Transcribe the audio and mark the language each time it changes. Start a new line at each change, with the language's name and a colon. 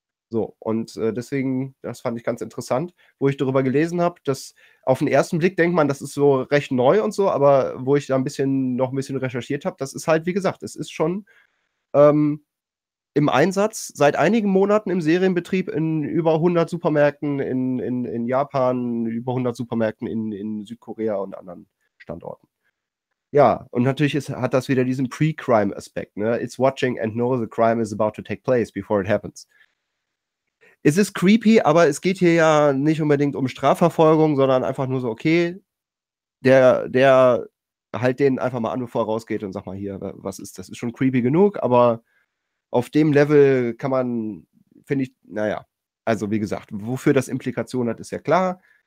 German: So, und deswegen, das fand ich ganz interessant, wo ich darüber gelesen habe, dass auf den ersten Blick denkt man, das ist so recht neu und so, aber wo ich da noch ein bisschen recherchiert habe, das ist halt, wie gesagt, es ist schon im Einsatz seit einigen Monaten im Serienbetrieb in über 100 Supermärkten in Japan, über 100 Supermärkten in Südkorea und anderen Standorten. Ja, und natürlich hat das wieder diesen Pre-Crime-Aspekt, ne?
English: It's watching and knows the crime is about to take place before it happens.
German: Es ist creepy, aber es geht hier ja nicht unbedingt um Strafverfolgung, sondern einfach nur so, okay, der halt den einfach mal an, bevor er rausgeht und sag mal hier, was ist das? Ist schon creepy genug, aber auf dem Level kann man, finde ich, naja, also wie gesagt, wofür das Implikationen hat, ist ja klar.